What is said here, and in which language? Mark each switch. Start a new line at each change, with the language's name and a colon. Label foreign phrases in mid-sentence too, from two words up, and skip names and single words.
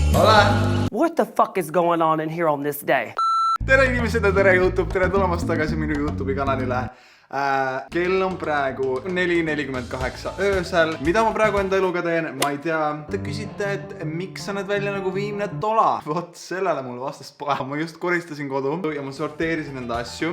English: ole! What the fuck is going on in here on this day?
Estonian: Tere inimesed ja tere YouTube, tere tulemast tagasi minu YouTube'i kanalile. Kell on praegu 4:48 öösel. Mida ma praegu enda eluga teen? Ma ei tea. Te küsite, et miks sa näed välja nagu viimne tola? Vot sellele mul vastast pole. Ma just koristasin kodu ja ma sorteerisin enda asju.